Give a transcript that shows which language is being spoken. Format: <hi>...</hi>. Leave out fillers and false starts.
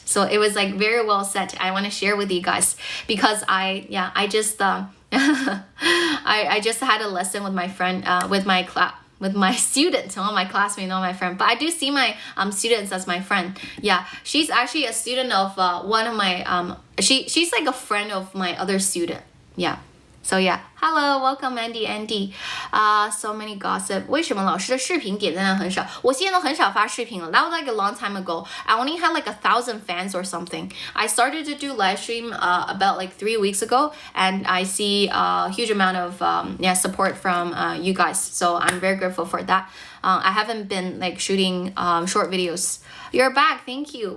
<en>So it was like very well said. I want to share with you guys because I just I just had a lesson with my friend with my students, not my classmate, not my friend. But I do see my students as my friend. Yeah, she's actually a student of one of my she's like a friend of my other student. Yeah. So yeah, hello, welcome Andy. So many gossip.</en> <zh>为什么老师的视频点赞很少？我现在都很少发视频了。</zh> <en>That was like a long time ago. I only had like 1,000 fans or something. I started to do live stream about like 3 weeks ago, and I see a huge amount of support from you guys. So I'm very grateful for that. I haven't been like shooting short videos. You're back. Thank you.</en>